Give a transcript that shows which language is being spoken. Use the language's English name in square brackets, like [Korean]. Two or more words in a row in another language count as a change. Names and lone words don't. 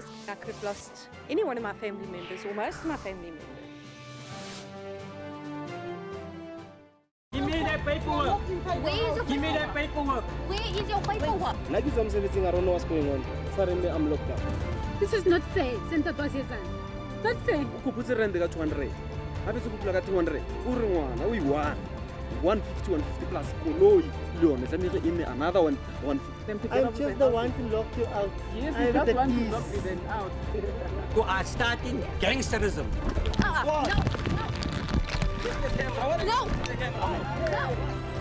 [English] I could have lost any one of my family members, or most of my family members. Give me that paperwork. Where is your Give me that paperwork. Where is your paperwork? Like I'm everything, I don't know what's going on. Suddenly I'm locked up. This is not fair. That's fair. [Southern Sotho] O kuputse rand ka 200. Ha fetse kupula ka 200. O re ngwana o i-1. 150 plus koloi le yone tlamehile e nne another 150. [English] I'm just the one to lock you out. Yes, I'm that's the one to keys. lock me then out. You are starting gangsterism. No! No! No!